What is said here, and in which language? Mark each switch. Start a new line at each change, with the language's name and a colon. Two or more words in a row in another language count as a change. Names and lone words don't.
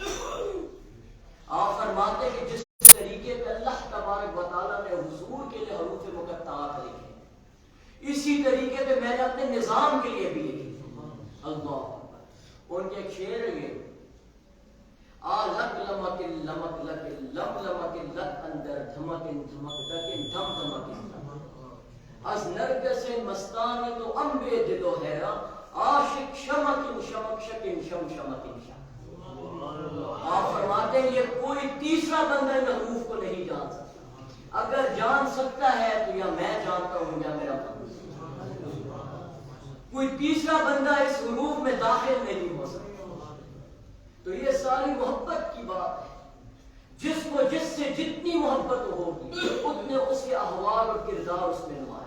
Urdu: آپ فرماتے کہ جس طریقے پہ اللہ تبارک و تعالیٰ نے حضور کے لیے حروف مقطعات لکھے، اسی طریقے پہ میں نے اپنے نظام کے لیے بھی لکھی۔
Persian: اللہ
Urdu: ان کے شعر یہ
Persian: آ لک لمک لمک لک لم لمک لک اندر دھمک دھمک دک دھم دھمک از نرگس مستان تو امبے دل و حیران عاشق شمک شمک شکن شم شمک شم۔
Urdu: آپ فرماتے ہیں یہ کوئی تیسرا بندہ ان حروف کو نہیں جان سکتا۔ اگر جان سکتا ہے تو یا میں جانتا ہوں یا میرا بندہ، کوئی تیسرا بندہ اس حروف میں داخل نہیں ہو سکتا۔ تو یہ ساری محبت کی بات ہے۔ جس کو جس سے جتنی محبت ہوگی اتنے اس کے احوال اور کردار اس میں نمایاں۔